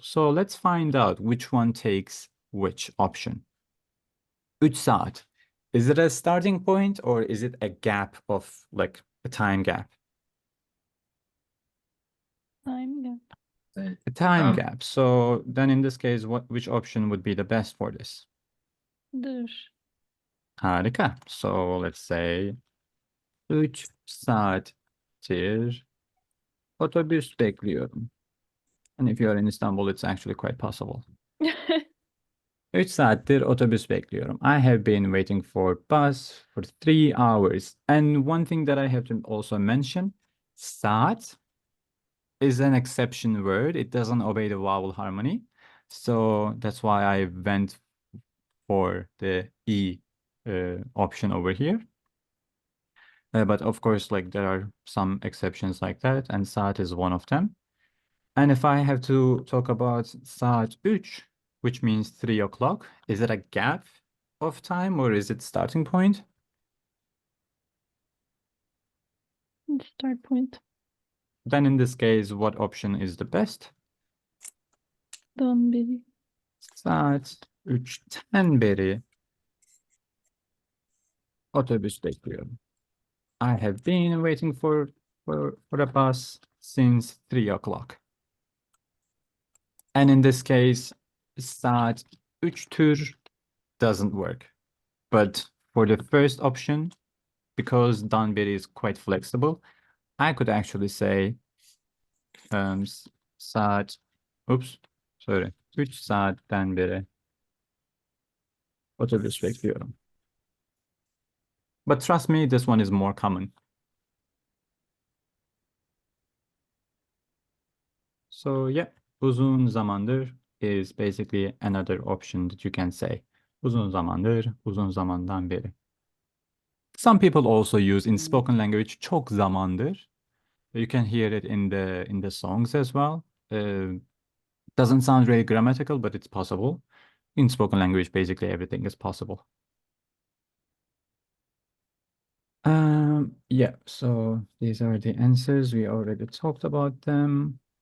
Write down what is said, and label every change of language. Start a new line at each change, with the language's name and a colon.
English: So let's find out which one takes which option. 3 saat. Is it a starting point or is it a gap of like a time gap? Time gap. A time Um, gap. So then in this case, which option would be the best for this?
Turkish: Dur. Harika.
English: So let's say
Turkish: 3 saattir otobüs bekliyorum.
English: And if you're in Istanbul, it's actually quite possible.
Turkish: 3 saattir otobüs bekliyorum.
English: I have been waiting for bus for 3 hours. And one thing that I have to also mention, saat is an exception word. It doesn't obey the vowel harmony. So that's why I went for the E option over here. But of course, like there are some exceptions like that, and saat is one of them. And if I have to talk about saat 3, which means 3 o'clock, is it a gap of time or is it starting point? Start point. Then in this case, what option is the best?
Turkish: Dan beri. Saat 3'ten beri otobüs bekliyorum.
English: I have been waiting for a bus since 3 o'clock. And in this case, saat 3'tür doesn't work. But for the first option, because Danberi is quite flexible, I could actually say saat, oops, sorry,
Turkish: 3 saatten beri otobüs bekliyorum.
English: But trust me, this one is more common. So yeah, uzun zamandır is basically another option that you can say.
Turkish: Uzun zamandır, uzun zamandan beri.
English: Some people also use in spoken language çok zamandır. You can hear it in the songs as well. Doesn't sound really grammatical, but it's possible. In spoken language, basically everything is possible. Yeah, so these are the answers. We already talked about them.